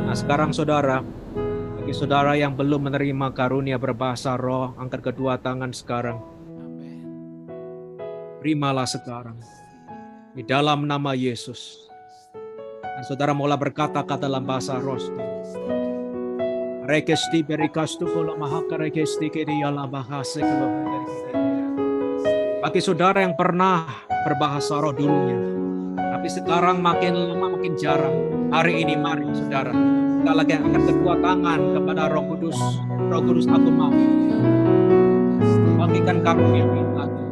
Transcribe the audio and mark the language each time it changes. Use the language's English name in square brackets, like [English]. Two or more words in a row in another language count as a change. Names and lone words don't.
[Indonesian] Nah sekarang saudara, bagi saudara yang belum menerima karunia berbahasa roh, angkat kedua tangan sekarang. Terimalah sekarang di dalam nama Yesus. Dan saudara mulai berkata-kata dalam bahasa roh. Rekesti berikastu kolo mahaka rekesti kiriala bahasa kalau bagi saudara yang pernah berbahasa roh dulunya, tapi sekarang makin lama makin jarang. Hari ini mari saudara, kita lagi angkat kedua tangan kepada Roh Kudus. Roh Kudus, aku mau bagikan karunia kita.